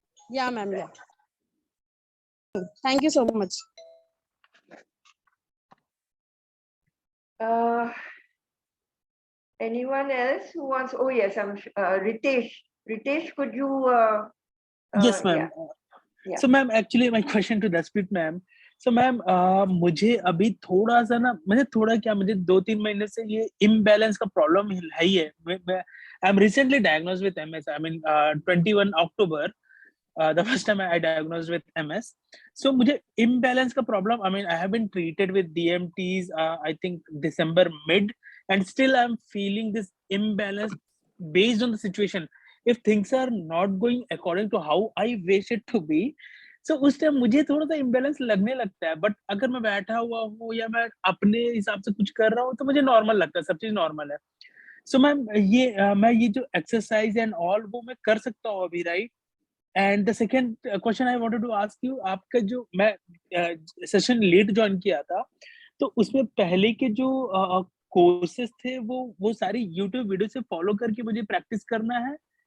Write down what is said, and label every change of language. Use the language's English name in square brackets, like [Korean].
[English] Yeah, ma'am. Yeah. Thank you so much. Uh, anyone else who wants? Oh yes, Ritesh. Ritesh, could you? Yes, ma'am. Yeah. Yeah. So, ma'am, actually, my question to Darshpreet, ma'am. [Hindi] So, ma'am, मुझे अभी थोड़ा सा ना, मुझे 2-3 महीने से ये imbalance का problem है ही है. [English] I'm recently diagnosed with MS. I mean, 21 October, the first time I diagnosed with MS. So, [Hindi] मुझे imbalance का problem. [English] I mean, I have been treated with DMTs. I think December mid, and still I'm feeling this imbalance based on the situation. If things are not going according to how I wish it to be, so [Hindi] उस time मुझे थोड़ा सा imbalance लगने लगता है. But अगर मैं बैठा हुआ हूँ या मैं अपने हिसाब से कुछ कर रहा हूँ तो मुझे नॉर्मल लगता है, सब चीज नॉर्मल है. सो मैम मैं ये जो एक्सरसाइज एंड ऑल वो मैं कर सकता हूँ अभी, right? [English] and the second question I wanted to ask you, [Hindi] आपका जो मैं सेशन लेट ज्वाइन किया था, तो उसमें पहले के जो कोर्सेज थे वो सारी यूट्यूब वीडियो से फॉलो करके मुझे प्रैक्टिस करना है.